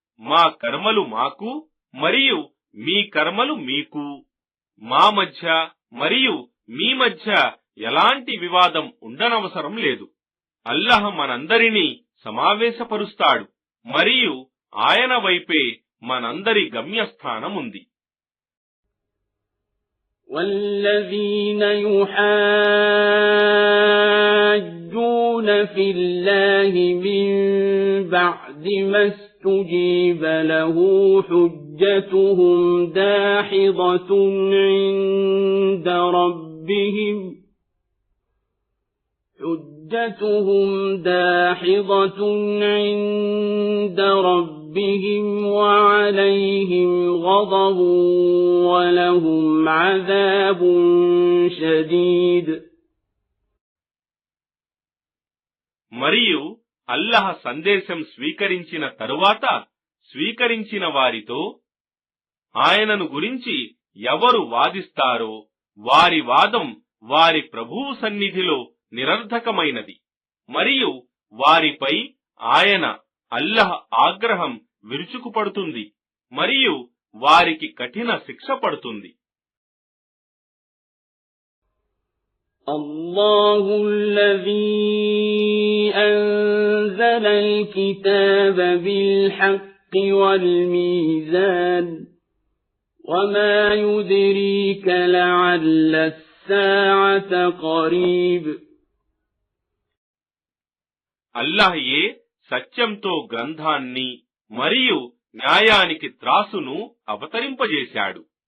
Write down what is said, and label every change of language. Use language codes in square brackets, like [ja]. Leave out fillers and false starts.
[te] మా కర్మలు మాకు మరియు మీ కర్మలు మీకు, మా మధ్య మరియు మీ మధ్య ఎలాంటి వివాదం ఉండనవసరం లేదు. అల్లహ మనందరినీ సమావేశపరుస్తాడు మరియు ఆయన వైపే మనందరి గమ్యస్థానముంది. [ar] والذين يحاجون في الله من بعد ما استجيب له حجتهم داحضة عند ربهم وعليهم غضب ولهم عذاب شديد. [te] మరియు అల్లహ సందేశం స్వీకరించిన తరువాత స్వీకరించిన వారితో ఆయనను గురించి ఎవరు వాదిస్తారో వారి వాదం వారి ప్రభువు సన్నిధిలో నిరర్ధకమైనది మరియు వారిపై ఆయన అల్లహ ఆగ్రహం విరుచుకుపడుతుంది మరియు వారికి కఠిన శిక్ష పడుతుంది. [ar] الله الذي أنزل الكتاب بالحق والميزان وما يدريك لعل الساعة قريب. [te] అల్లాహయే సత్యంతో గ్రంథాన్ని మరియు న్యాయానికి త్రాసును అవతరింపజేశాడు.